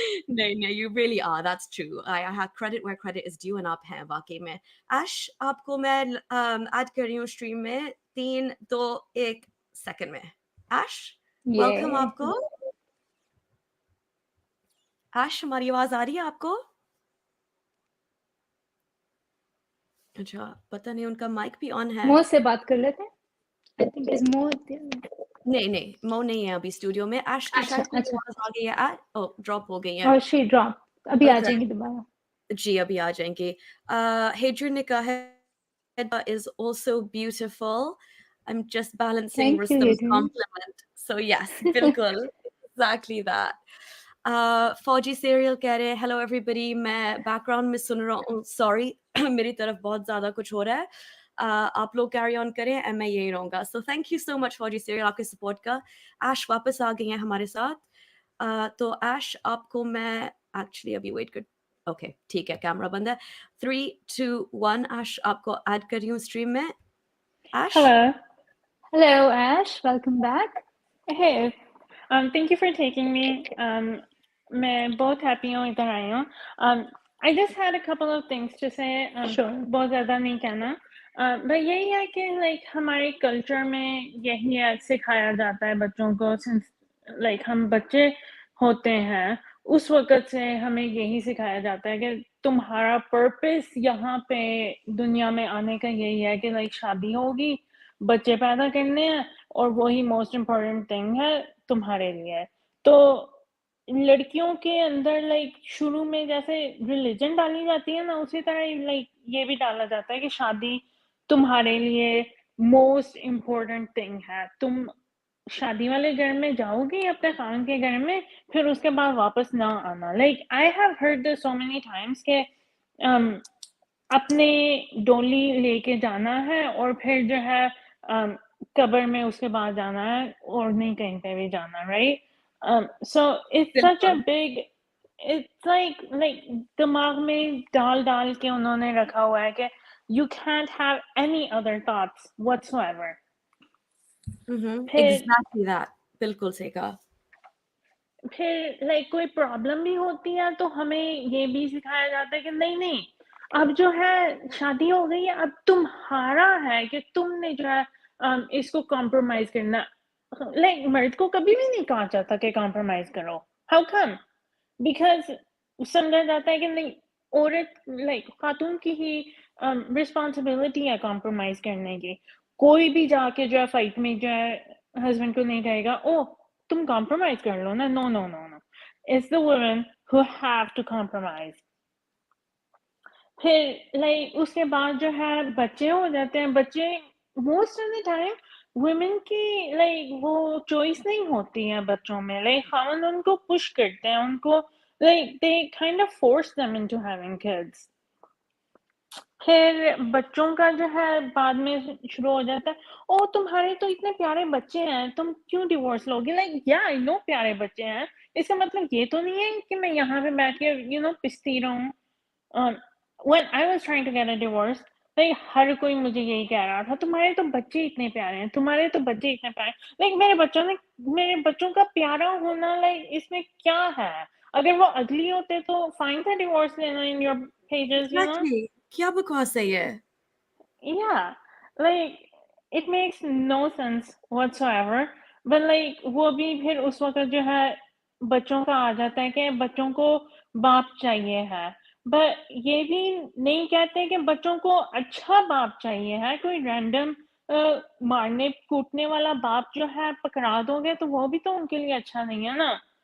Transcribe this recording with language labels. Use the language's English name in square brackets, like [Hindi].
[English] नहीं, you really are. That's true. I have credit where credit is due, and [Hindi] आप हैं वाकई में. Ash, आपको मैं ऐड कर रही हूँ स्ट्रीम में 3, 2, 1 सेकंड में. [English] Ash, welcome Yeah. [Hindi] आपको. Ash, हमारी आवाज आ रही है आपको? अच्छा, पता नहीं उनका माइक भी ऑन है. मो से बात कर लेते हैं. [English] I think is Mo there? [Hindi] नहीं, मो नहीं है अभी स्टूडियो में. Ash की शायद अच्छा. आवाज आ गई है. ड्रॉप हो गई है. और [English] she drop. [Hindi] अभी आ [English] Okay. [Hindi] जाएंगी दोबारा. जी, अभी आ जाएंगे. Hadrian ने कहा है [English] is also beautiful. I'm just balancing Thank you, Rustam's Adrian. compliment. So yes, [Hindi] बिल्कुल. [English] Exactly that. [Hindi] फौजी serial कह रहे हैं [English] hello everybody. [Hindi] मैं background में सुन रहा हूँ. Sorry, मेरी तरफ बहुत ज़्यादा कुछ हो रहा है. आप लोग carry on करें और मैं यही रहूँगा. [English] So thank you so much Fauji serial [Hindi] आपके support का. Ash वापस आ गई हैं हमारे साथ. तो Ash आपको मैं actually अभी wait कर. ओके ठीक है, कैमरा बंद है. 3, 2, 1 Ash आपको ऐड कर रही हूँ स्ट्रीम में. [English] Ash. Hello Ash, welcome back. Hey, thank you for taking me. [Hindi] मैं बहुत happy हूँ इधर आई हूँ. [English] I just had a couple of things to say. Sure. [Hindi] बहुत ज़्यादा नहीं कहना. but यही है कि like हमारे culture में यही सिखाया जाता है बच्चों को since like हम बच्चे होते हैं उस वक़्त से हमें यही सिखाया जाता है कि तुम्हारा पर्पस यहाँ पे दुनिया में आने का यही है कि like शादी होगी, बच्चे पैदा करने हैं और वही [English] most important thing [Hindi] है तुम्हारे लिए. तो लड़कियों के अंदर लाइक शुरू में जैसे रिलीजन डाली जाती है ना उसी तरह लाइक ये भी डाला जाता है कि शादी तुम्हारे लिए [English] most important thing [Hindi] है. तुम शादी वाले घर में जाओगी अपने खान के घर में फिर उसके बाद वापस ना आना. [English] like I have heard this so many times [Hindi] के अपने डोली लेके जाना है और फिर जो है कब्र में उसके बाद जाना है और नहीं कहीं पे भी जाना. [English] Right. So it's such a big, it's like [Hindi] दिमाग में डाल के उन्होंने रखा हुआ है कि [English] you can't have any other thoughts whatsoever. Exactly that. [Hindi] बिल्कुल सही कहा. फिर कोई प्रॉब्लम भी होती है तो हमें ये भी सिखाया जाता है कि नहीं अब जो है शादी हो गई है अब तुम्हारा है कि तुमने जो है इसको कॉम्प्रोमाइज करना. मर्द को कभी भी नहीं कहा जाता कि कॉम्प्रोमाइज करो. [English] How come? [Hindi] बिकॉज समझा जाता है कि नहीं औरत खातून की ही रिस्पॉन्सिबिलिटी है कॉम्प्रोमाइज करने की. कोई भी जाके जो है फाइट में जो है हस्बैंड को नहीं कहेगा ओ तुम कॉम्प्रोमाइज कर लो ना. [English] No it's the women who have to compromise. [Hindi] फिर उसके बाद जो है बच्चे हो जाते हैं. बच्चे [English] most of the time [Hindi] women की वो चॉइस नहीं होती है बच्चों में. खामन उनको पुश करते हैं, उनको [English] they kind of force them into having kids. [Hindi] फिर बच्चों का जो है बाद में शुरू हो जाता है, ओ तुम्हारे तो इतने प्यारे बच्चे हैं, तुम क्यों डिवोर्स लोगे? [English] like या I know [Hindi] प्यारे बच्चे हैं, इसका मतलब ये तो नहीं है कि मैं यहाँ पे बैठ के पिसती रहूं। [English] when I was trying to get a divorce, [Hindi] like हर कोई मुझे यही कह रहा था, तुम्हारे तो बच्चे इतने प्यारे हैं, तुम्हारे तो बच्चे इतने प्यारे हैं। लाइक मेरे बच्चों का प्यारा होना लाइक इसमें क्या है? अगर वो अगली होते तो फाइन था डिवोर्स लेना [English] In your pages, Exactly. [Hindi] क्या बकवास है ये? [English] Yeah, like it makes no sense whatsoever. [Hindi] But like वो भी फिर उस वक्त जो है बच्चों का आ जाता है कि बच्चों को बाप चाहिए है, but ये भी नहीं कहते कि बच्चों को अच्छा बाप चाहिए है। कोई रैंडम मारने कूटने वाला बाप जो है पकड़ा दोगे तो वो भी तो उनके लिए अच्छा नहीं है ना।